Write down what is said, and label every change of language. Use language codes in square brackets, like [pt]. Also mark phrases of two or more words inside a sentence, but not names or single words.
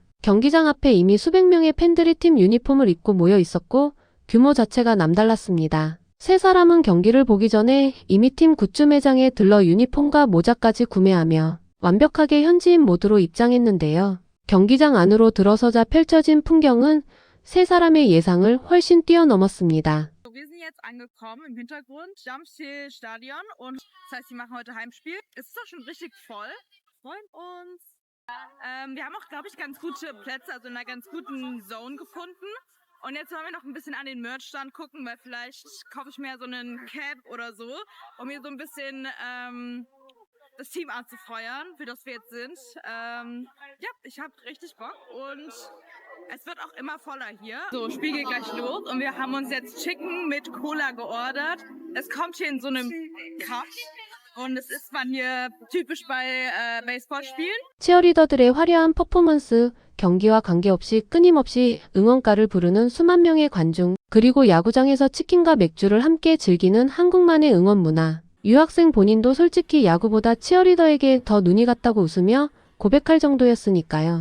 [ko] 경기장 앞에 이미 수백 명의 팬들이 팀 유니폼을 입고 모여 있었고 규모 자체가 남달랐습니다. 세 사람은 경기를 보기 전에 이미 팀 굿즈 매장에 들러 유니폼과 모자까지 구매하며 완벽하게 현지인 모드로 입장했는데요. 경기장 안으로 들어서자 펼쳐진 풍경은 세 사람의 예상을 훨씬 뛰어넘었습니다. [de] Wir sind jetzt angekommen im Hintergrund, Jamsil Stadion und das heißt, sie machen heute Heimspiel. Es ist doch schon richtig voll. Wir freuen uns. Wir haben auch, glaube ich, ganz gute Plätze, also in einer ganz guten Zone gefunden. Und jetzt wollen wir noch ein bisschen an den Merch-Stand gucken, weil vielleicht kaufe ich mir so einen Cap oder so, um hier so ein bisschen das Team anzufeuern, für das wir jetzt sind. Ja, ich habe richtig Bock und es wird auch immer voller hier. So, Spiel geht gleich los und wir haben uns jetzt Chicken mit Cola geordert. Es kommt hier in so einem Cup und es ist man hier typisch bei Baseballspielen. [ko] 치어리더들의 화려한 퍼포먼스, 경기와 관계없이 끊임없이 응원가를 부르는 수만 명의 관중, 그리고 야구장에서 치킨과 맥주를 함께 즐기는 한국만의 응원 문화. 유학생 본인도 솔직히 야구보다 치어리더에게 더 눈이 갔다고 웃으며 고백할 정도였으니까요.